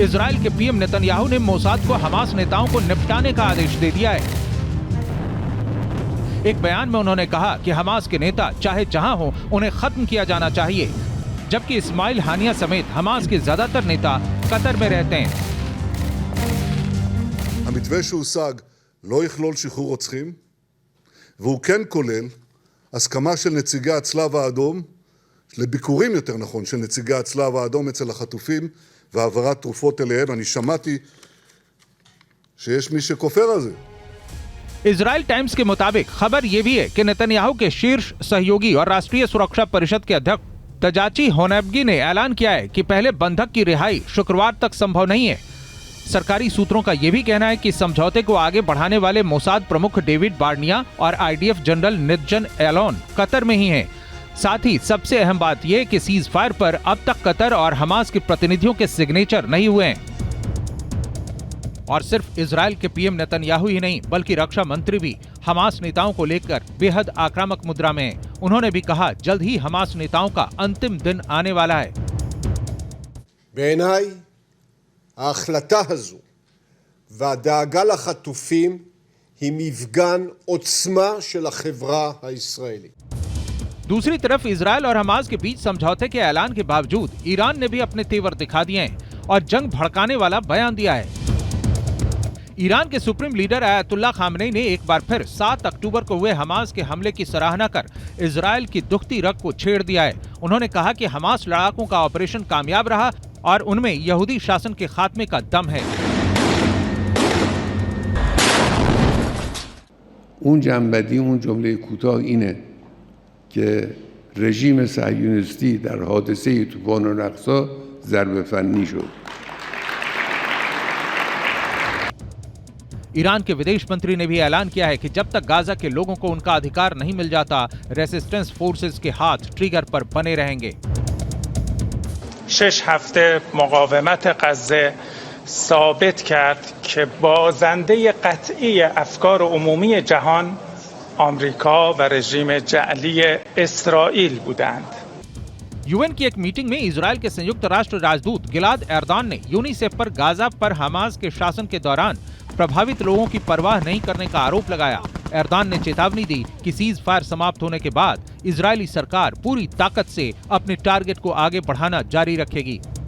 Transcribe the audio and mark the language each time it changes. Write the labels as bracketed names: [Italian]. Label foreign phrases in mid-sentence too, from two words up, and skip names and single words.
[Hindi] इजराइल के पीएम नेतन्याहू ने मोसाद को हमास नेताओं को निपटाने का आदेश दे दिया है। एक बयान में उन्होंने कहा कि हमास के नेता चाहे जहां हो उन्हें खत्म किया जाना चाहिए, जबकि इस्माइल हानिया समेत हमास के ज्यादातर नेता कतर में रहते हैं। [Hebrew] המתווה שהושג לא יכלול שחרור רוצחים, והוא כן כולל הסכמה של נציגי הצלב האדום, לביקורים יותר נכון של נציגי הצלב האדום אצל החטופים, והעברת תרופות אליהם. אני שמעתי שיש מי שכופר על זה. [Hindi] इजराइल टाइम्स के मुताबिक खबर यह भी है कि नेतन्याहू के शीर्ष सहयोगी और राष्ट्रीय सुरक्षा परिषद के अध्यक्ष तजाची होनेबगी ने ऐलान किया है कि पहले बंधक की रिहाई शुक्रवार तक संभव नहीं है। सरकारी सूत्रों का यह भी कहना है कि समझौते को आगे बढ़ाने वाले मोसाद प्रमुख डेविड बार्निया और आईडीएफ जनरल नितजन एलोन कतर में ही हैं। साथ ही सबसे अहम बात यह कि [English] cease fire [Hindi] पर अब तक कतर और हमास के प्रतिनिधियों के सिग्नेचर नहीं हुए हैं। और सिर्फ इजराइल के पीएम नेतन्याहू ही नहीं, बल्कि रक्षा मंत्री भी हमास नेताओं को लेकर बेहद आक्रामक मुद्रा में हैं। उन्होंने भी कहा जल्द ही हमास नेताओं का अंतिम दिन आने वाला है। [Hebrew] בעיניי ההחלטה הזו והדאגה לחטופים היא מפגן עוצמה של החברה הישראלית. [Hindi] दूसरी तरफ इजराइल और हमास के बीच समझौते के ऐलान के बावजूद ईरान ने भी अपने तेवर दिखा दिए हैं और जंग भड़काने वाला बयान दिया है। ईरान के सुप्रीम लीडर अयातुल्ला खामनेई ने एक बार फिर 7 अक्टूबर को हुए हमास के हमले की सराहना कर इजराइल की दुखती रग को छेड़ दिया है। उन्होंने कहा कि हमास लड़ाकों का ऑपरेशन कामयाब रहा और उनमें यहूदी शासन के खात्मे का दम है। [Persian] اون جنبندی اون جمله کوتاه اینه که رژیم صهیونیستی در حادثه طوفان الاقصی ضربه فنی شد. [Hindi] ईरान के विदेश मंत्री ने भी ऐलान किया है कि जब तक गाजा के लोगों को उनका अधिकार नहीं मिल जाता, [English] resistance forces [Hindi] के हाथ ट्रिगर पर बने रहेंगे। [Persian] 6 هفته مقاومت غزه ثابت کرد که بازنده قطعی افکار عمومی جهان آمریکا و رژیم جعلی اسرائیل بودند. [Hindi] यूएन की एक मीटिंग में इजराइल के संयुक्त राष्ट्र राजदूत गिलाद एर्दान ने यूनिसेफ पर गाजा पर हमास के शासन के दौरान प्रभावित लोगों की परवाह नहीं करने का आरोप लगाया। एर्दान ने चेतावनी दी कि [English] cease fire [Hindi] समाप्त होने के बाद इजरायली सरकार पूरी ताकत से अपने टारगेट को आगे बढ़ाना जारी रखेगी।